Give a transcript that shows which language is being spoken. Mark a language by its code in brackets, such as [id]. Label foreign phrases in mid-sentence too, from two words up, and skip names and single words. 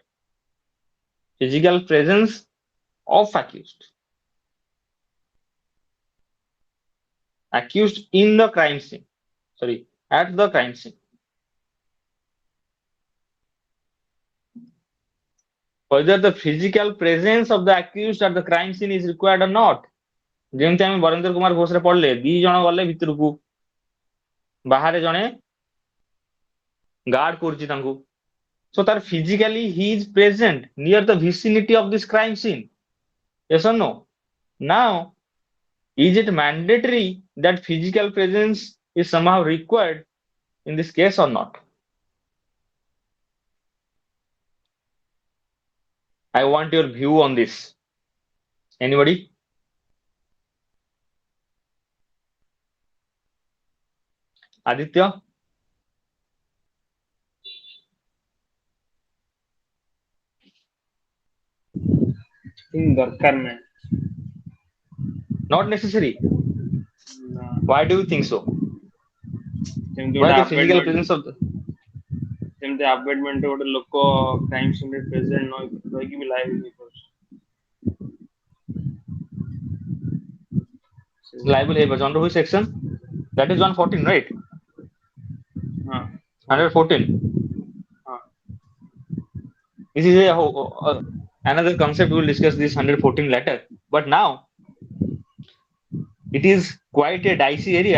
[en] Physical presence of accused in the crime scene, sorry, at the crime scene. Whether the physical presence of the accused at the crime scene is required or not. [or] ଯେମିତି ଆମେ ବରେନ୍ଦ୍ର କୁମାର ଘୋଷରେ ପଢିଲେ, ଦି ଜଣ ଗଲେ ଭିତରକୁ, ବାହାରେ ଜଣେ ଗାର୍ଡ କରୁଛି ତାଙ୍କୁ. [en] So ତାର physically he is present near the vicinity of this crime scene. Yes or no? Now, is it mandatory that physical presence is somehow required in this case or not? I want your view on this. Anybody? Aditya? [or] ଦରକାର ନାହିଁ. [en] Not necessary. [or] ନା, [en] Why do you think so? [or] ଯେମିତି [en] Why [or] ଗୋଟେ [en] the physical presence of the... [or] ଯେମିତି ଆବେଟମେଣ୍ଟ ଗୋଟେ ଲୋକ [en] crime sceneରେ present [or] ରହିକି ବି ଲାଇବିଲିଟି ହେଇପାରୁଛି. [en] liable ହେଇପାରୁଛି under which section? That is 114, right? [or] ହଁ 114. ହଁ. [en] This is another concept. We will discuss this 114 later. But now, it is quite a dicey area.